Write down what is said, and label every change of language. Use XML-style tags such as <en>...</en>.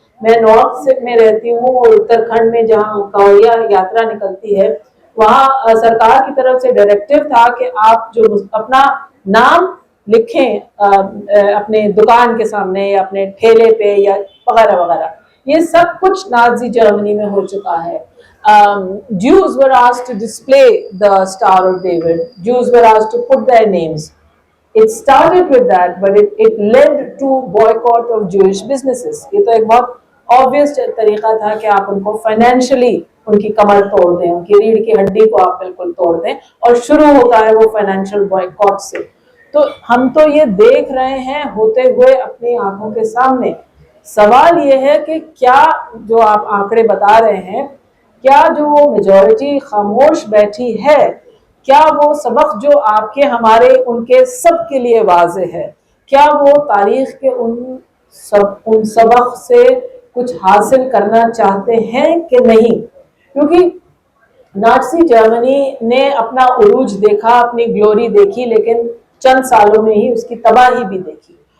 <ur>میں نارتھ میں رہتی ہوں اور اتراکھنڈ میں جہاں کاوڑیا یاترا نکلتی ہے وہاں سرکار کی طرف سے ڈائریکٹو تھا کہ آپ جو اپنا نام لکھیں اپنے دکان کے سامنے یا اپنے ٹھیلے پہ یا وغیرہ وغیرہ. یہ سب کچھ نازی جرمنی میں ہو چکا ہے.</ur> <en>Jews were asked to display the Star of David. Jews were asked to put their names. It started with that, but it led to boycott of Jewish businesses.</en> <ur>یہ تو ایک بہت obvious طریقہ تھا کہ آپ ان کو فائنینشلی ان کی کمر توڑ دیں, ان کی ریڑھ کی ہڈی کو آپ بالکل توڑ دیں, اور شروع ہوتا ہے وہ فائنینشیل بوائکاٹ سے. تو ہم تو یہ دیکھ رہے ہیں ہوتے ہوئے اپنی آنکھوں کے سامنے. سوال یہ ہے کہ کیا جو آپ آنکڑے بتا رہے ہیں, کیا جو میجورٹی خاموش بیٹھی ہے, کیا وہ سبق جو آپ کے ہمارے ان کے سب کے لیے واضح ہے, کیا وہ تاریخ کے ان سبق سے کچھ حاصل کرنا چاہتے ہیں کہ نہیں؟ کیونکہ نازی جرمنی نے اپنا عروج دیکھا, اپنی گلوری دیکھی, لیکن چند سالوں میں ہی اس کی تباہی بھی دیکھی.</ur>